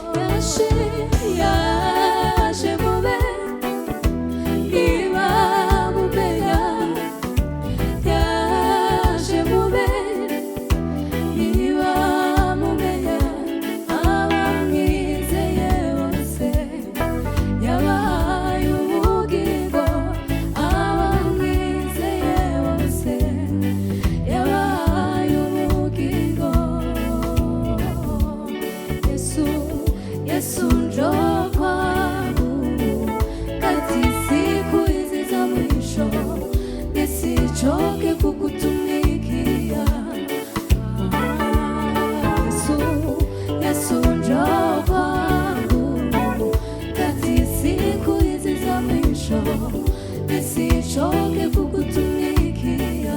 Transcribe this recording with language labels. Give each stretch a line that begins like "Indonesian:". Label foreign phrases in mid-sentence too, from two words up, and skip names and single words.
Kinyarwanda: Yaje mube niba mumenya, yaje mube niba mumenya, abamwizeye bose yabahaye ubugingo. Abamwizeye bose yabahaye ubugingo.
Swahili: Yesu, Yesu njoo kwangu kati siku hizi za mwisho, nisichoke kukutumikia. Yesu, Yesu njoo kwangu kati siku hizi za mwisho, nisichoke kukutumikia.